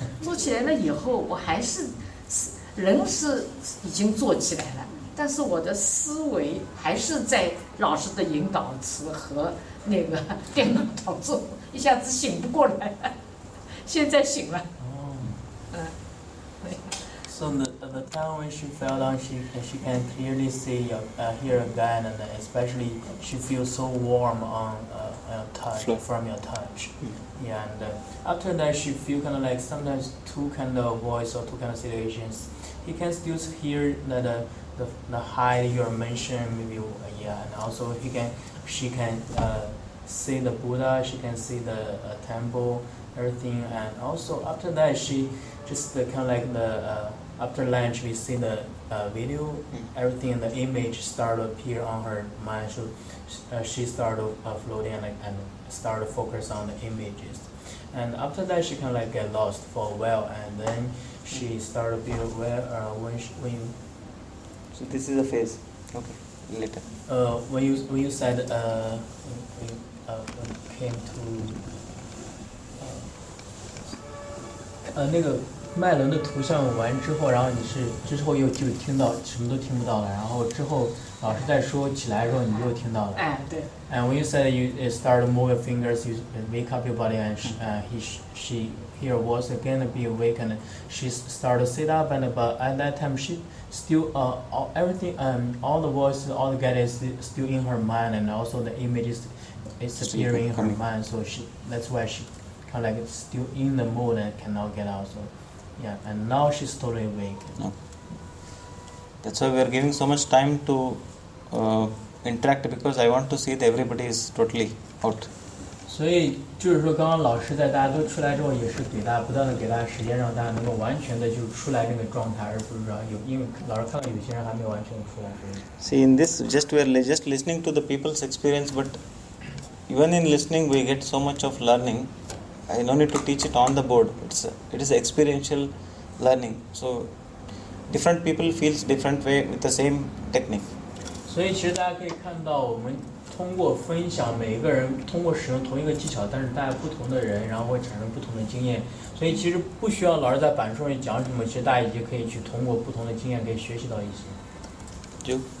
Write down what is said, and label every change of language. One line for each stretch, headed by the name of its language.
Chinese: 坐起来了以后，我还是人是已经坐起来了，但是我的思维还是在老师的引导词和那个电脑当中，一下子醒不过来了。现在醒了。
English: So the time when she fell down, she can clearly see hear again, and especially she feels so warm on touch from your touch. Yeah, and after that she feel kind of like sometimes two kind of voice or two kind of situations. He can still hear the high you mentioned maybe and also she can see the Buddha, she can see the temple, everything, and also after that she just kind of like the after lunch we see the video, everything and the image start to appear on her mind, so she started floating and started to focus on the images, and after that she kind of like get lost for a while, and then she started to be aware when So this is a phase. Okay. Later. When you said when you came to
Chinese: 那个脉轮的图像完之后，然后你是之后又就听到什么都听不到了，然后之后老师在说起来的时候你又听到了。哎，对。
English: And when you said you start to move your fingers, you wake up your body, and she hear voice again be awakened. She started to sit up, and but at that time she still everything all the voices, all the guidance is still in her mind, and also the images is appearing in her mind. So that's why she kind of like still in the mood and cannot get out. So yeah, and now she's totally awake. No. That's why we are giving so much time to interact, because I want to see that everybody is totally out.
Chinese: 所以就是说，刚刚老师在大家都出来之后，也是给大家不断的给大家时间，让大家能够完全的就出来那个状态，而不是说因为老师看到有些人还没有完全出来。
English: See, in this, we are just listening to the people's experience, but even in listening, we get so much of learning. I no need to teach it on the board. It is experiential learning. So different people feels different way with the same technique.
Chinese: 所以其实大家可以看到，我们通过分享，每一个人通过使用同一个技巧，但是大家不同的人，然后会产生不同的经验。所以其实不需要老师在板书上讲什么，其实大家已经可以去通过不同的经验可以学习到一些。就